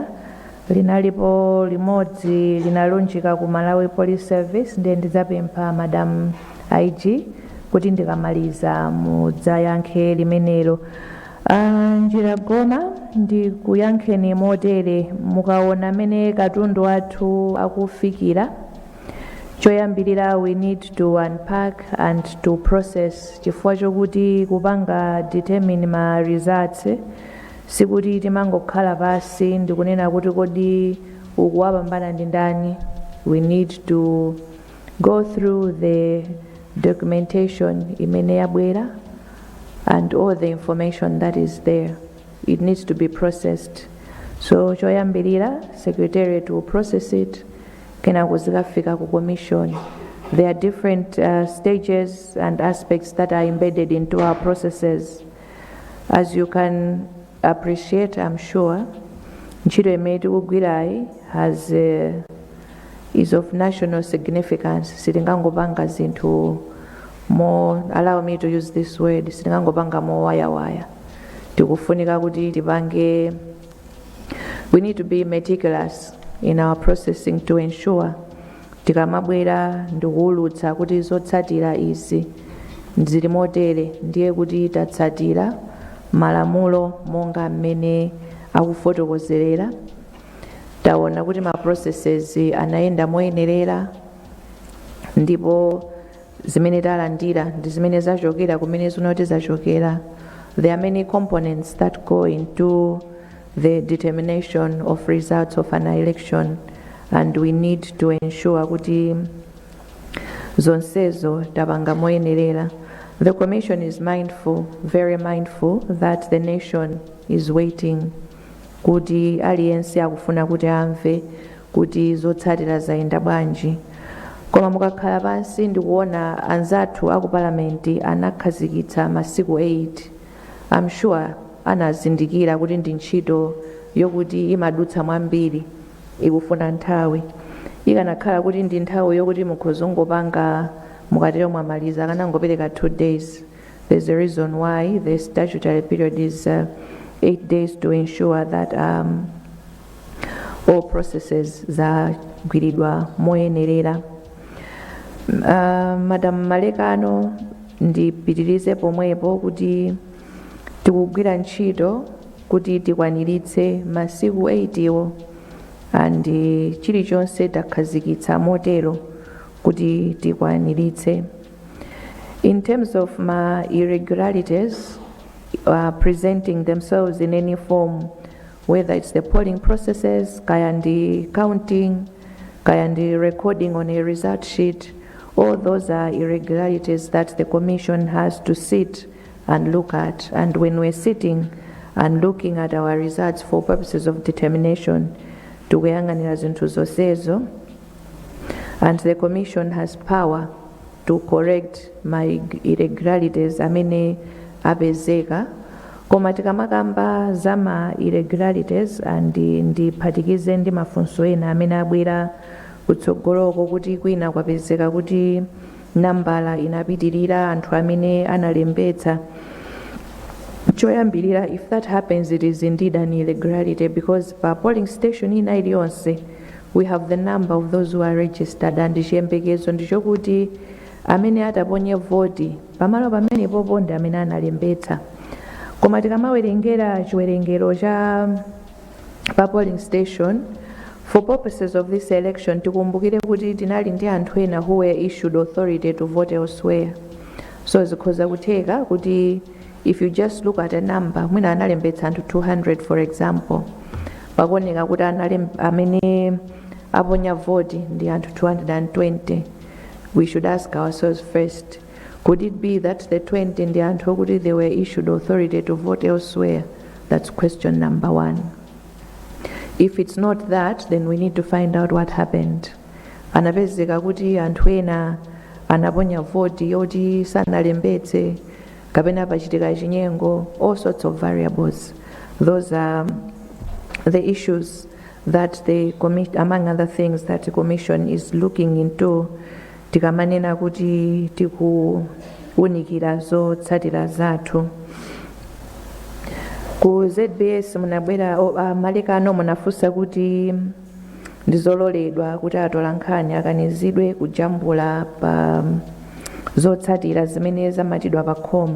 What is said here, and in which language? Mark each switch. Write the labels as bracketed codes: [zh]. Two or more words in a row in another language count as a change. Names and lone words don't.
[ny] Linalipo limodzi linalunjika ku Malawi Police Service, ndiye ndidzapempha Madam IG kuti ndikamaliza mudzayankhe limenelo. Njira goma ndi kuyankheni motere mukaona amene katundu wathu akufikira. Choyambirira, [en] we need to unpack and to process [ny] chifukwa chokuti kupanga determine ma results sikuti timangokhala pasi ndikunena kuti kodi ukuwapambana ndi ndani. [en] We need to go through the documentation [ny] imene yabwera [en] and all the information that is there. it needs to be processed. So choyambirira secretariat will process it, [ny] kenako zikafika ku commission. [en] There are different stages and aspects that are embedded into our processes. As you can appreciate, I'm sure, [ny] ntchito imene tikugwirayi [en] has is of national significance. [ny] Sitingangopanga zinthu more, [en] allow me to use this word, [ny] sitingangopanga more waya. Tikufunika kuti tipange, [en] we need to be meticulous in our processing to ensure [ny] tikamabwera ndikuwulutsa kuti zotsatira izi zili motere, ndiye kuti tatsatira malamulo monga mmene akufotokozerera, taona kuti ma processes anayenda moyenerera, ndipo zimene talandira ndi zimene zachokera kumene zinoti zachokera. [en] There are many components that go into the determination of results of an election, and we need to ensure [ny] kuti zonsezo tapanga moyenerera. [en] The Commission is mindful, very mindful, that the nation is waiting, [ny] kuti aliyense akufuna kuti amve kuti zotsatira zayenda bwanji. Koma mukakhala pansi ndikuona anzathu aku parliament anakhazikitsa masiku 8, [en] I'm sure [ny] anazindikira kuti ndi ntchito yokuti imadutsa mwambiri, ikufuna nthawi. Ikanakhala kuti ndi nthawi yokuti mukhozongopanga mukatero mwamaliza akanangopereka 2 days. [en] There's a reason why the statutory period is 8 days to ensure that all processes [ny] zagwiridwa moyenerera. Madam Malekano, ndipitirize pomwepo kuti tikugwira ntchito kuti tikwaniritse masiku 8 iwo, and chilichonse takhazikitsa motero kuti tikwaniritse. [en] In terms of my irregularities presenting themselves in any form, whether it's the polling processes, [ny] kaya ndi [en] counting, [ny] kaya ndi [en] recording on a result sheet, all those are irregularities that the Commission has to sit and look at. And when we're sitting and looking at our results for purposes of determination, [ny] tikuyang'anira zinthu zonsezo, [en] and the Commission has power to correct my irregularities [ny] amene apezeka. Koma tikamakamba za ma irregularities and ndiphatikize ndi mafunso ena amene abwera kutsogoloko kuti kwina kwapezeka kuti nambala inapitirira anthu amene analembetsa. Choyambirira, [en] if that happens, it is indeed an irregularity, because per polling station [ny] ina iliyonse [en] we have the number of those who are registered, and [ny] chiyembekezo ndichokuti amene ataponye voti pamalo pamene popo ndi amene analembetsa. Koma tikamawerengera chiwerengero cha pa [en] polling station, for purposes of this election [ny] tikumbukire kuti tinali ndi anthu ena [en] who were issued authority to vote elsewhere. So [ny] zikhoza kutheka kuti [en] if you just look at a number, [ny] mwina analembetsa anthu 200 [en] for example, [ny] pakuoneka kuti amene aponya voti ndi anthu 220, [en] we should ask ourselves first, could it be that the 20 [ny] ndi anthu okuti [en] they were issued authority to vote elsewhere? That's question number 1. If it's not that, then we need to find out what happened. [ny] Anapezeka kuti anthu ena anaponya voti yoti sanalembetse, kapena pachitika chinyengo, [en] all sorts of variables. Those are the issues that the commission, among other things, that the Commission is looking into. [ny] Tikamanena kuti tikuunikira zotsatira zathu. Ku ZBS munabwera Malekano munafunsa kuti ndizololedwa kuti atolankhani akanizidwe kujambula pa zotsatira zimene zamatidwa pa khoma.